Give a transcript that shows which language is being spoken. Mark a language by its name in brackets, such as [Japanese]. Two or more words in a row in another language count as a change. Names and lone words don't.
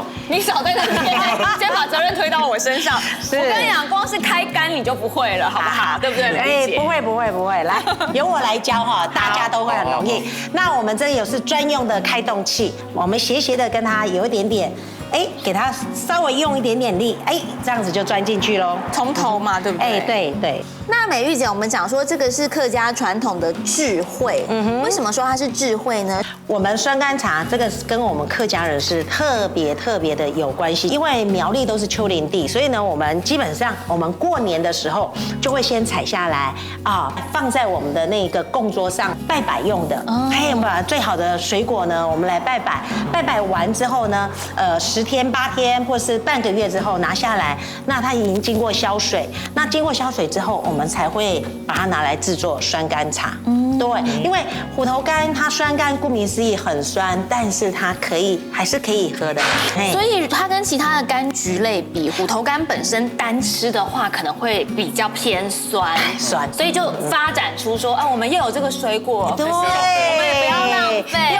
[Chinese] 你少在那邊，先把責任推到我身上。我跟你講，光是開肝你就不會了，好不好？對不对，美玉姐？不會，來，由我來教哈，大家都會很容易。那我們這裡有是專用的開洞器，我們斜的跟它有一點點。給它稍微用一點點力，這樣子就鑽進去嘍。從頭嘛，對不對？對。那美玉姐，我們講說這個是客家傳統的智慧，為什麼說它是智慧呢？我們酸甘茶這個跟我們客家人是特別的有關係，因為苗栗都是丘陵地，所以呢，我們基本上我們過年的時候就會先採下來放在我們的那個供桌上拜拜用的。我們把最好的水果呢，我們來拜拜，拜拜完之後呢，10天8天或是半個月之後拿下來，那它已經經過消水，那經過消水之後，我們才會把它拿來制作酸甘茶。對，因為虎頭甘它酸甘，顧名思義很酸，但是它還是可以喝的。所以它跟其他的柑橘類比，虎頭甘本身單吃的話可能會比較偏酸，所以就發展出說我們又有這個水果，對，我們也不要浪費，